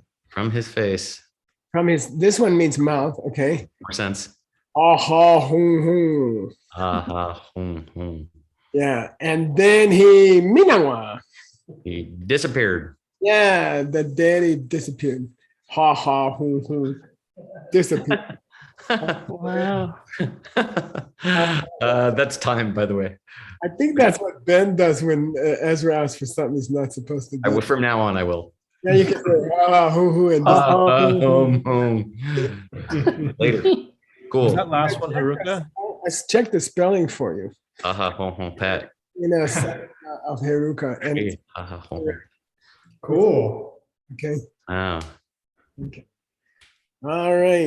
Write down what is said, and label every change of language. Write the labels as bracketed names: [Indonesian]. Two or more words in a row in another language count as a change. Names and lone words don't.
[English] From his face, this one means mouth, okay? more sense. Aha, hum, hum. Aha, hum. Yeah, and then he Minawa. He disappeared. Yeah, the daddy disappeared. Ha ha, hum, hum. Disappeared. Wow. That's time, by the way. I think that's what Ben does when Ezra asks for something he's not supposed to I do. will, from now on, I will. Yeah, you can say ha ha, hum, hum, and Hum. Later. Cool. Is that last one Haruka? I checked the spelling for you. Aha, hum, pat. In a set of Heruka. And Hey, aha, hum. Cool. okay. Wow. All right.